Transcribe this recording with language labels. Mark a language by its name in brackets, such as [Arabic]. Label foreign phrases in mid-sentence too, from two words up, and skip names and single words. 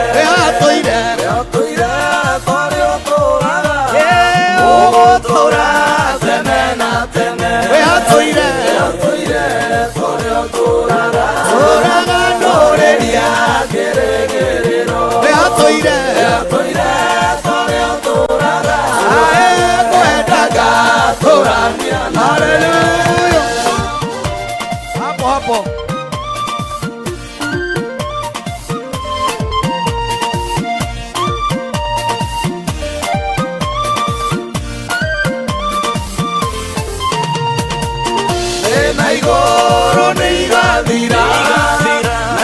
[Kikuyu] wĩhatũire tũrĩa ũtũũraga ũgũtũũra tene na tene wĩhatũire tũrĩa ũtũũraga tũũraga ndũrĩria kĩrĩgĩrĩro wĩhatũire tũrĩa ũtũũraga ngwendaga tũũrania haleluya [Swahili] hapo hapo [Kikuyu] na igũrũ nĩ igathira na